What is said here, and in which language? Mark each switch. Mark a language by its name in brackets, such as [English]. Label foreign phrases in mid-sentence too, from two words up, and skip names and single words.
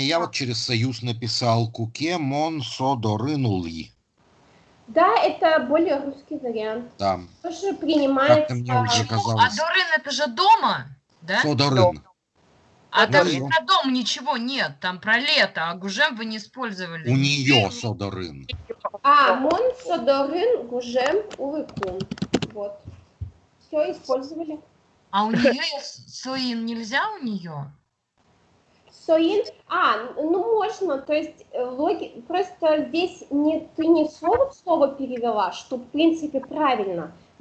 [Russian] Я вот через союз написал [Udmurt] «Куке мон содорынули». [Russian] Да, это более русский вариант. Да. Тоже принимается... Как-то мне уже казалось. А дорын это же дома, да? Содорын. А там Ну, же про дом ничего нет, там про лето, а гужем вы не использовали. У нее содорын. [Udmurt] Мон содорын гужем увыкун. [Russian] Вот. Все использовали. А у нее соин нельзя у нее? Соин, ну можно, то есть просто здесь ты не слово в слово перевела, что в принципе правильно.